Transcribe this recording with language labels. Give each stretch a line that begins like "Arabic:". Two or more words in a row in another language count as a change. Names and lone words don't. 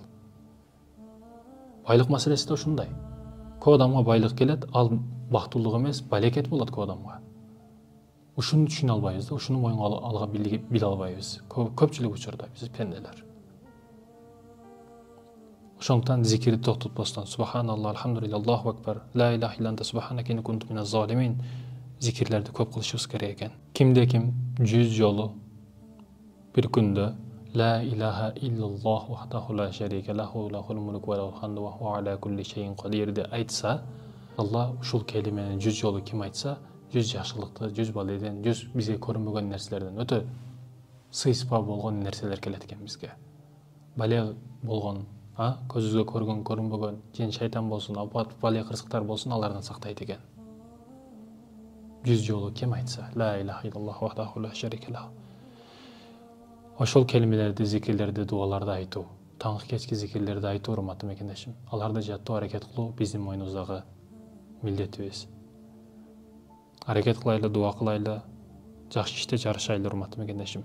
Kyrgyz: Байлык маселеси да ушундай. Көп адамга байлык келет, ал бактылык эмес, балекет болот көп адамга. Ушуну түшүнө албайбыз да, ушуну моюнга алга биле албайбыз. Көпчүлүк учурда биз пенделер. Ошондуктан зикирди токтотпостон
Arabic: سبحان الله، الحمد لله، الله أكبر، لا إله إلا أنت سبحانك إني كنت من الظالمين
Kyrgyz: зикирлерди көп кылышыбыз керек экен. Кимде ким 100 жолу bir күндө
Arabic: لا إله إلا الله وحده لا شريك له له الملك وله الحمد وهو على كل شيء قدير
Kyrgyz: айтса, Алла ушул келимени 100 жолу ким айтса, 100 жакшылыкты, 100 баледен, 100 бизге көрүнбөгөн нерселерден өтө сыйспа болгон нерселер келет экен бизге. Бале болгон, көзүбүзгө көргөн, көрүнбөгөн, жин шайтан болсун, апат, бале кырсыктар болсун, алардан сактайт экен. 100 жолу ким айтса,
Arabic: لا إله إلا الله وحده لا شريك له.
Kyrgyz: Ошол келимелерди, зикирлерди, дуаларды айтуу, таңкы кечки зикирлерди айтуу, урматтуу мекендешим. Аларды жаттоо, аракет кылуу биздин мойнубуздагы милдетибиз. Аракет кылайлы, дуа кылайлы, жакшы иште жарышайлы, урматтуу мекендешим.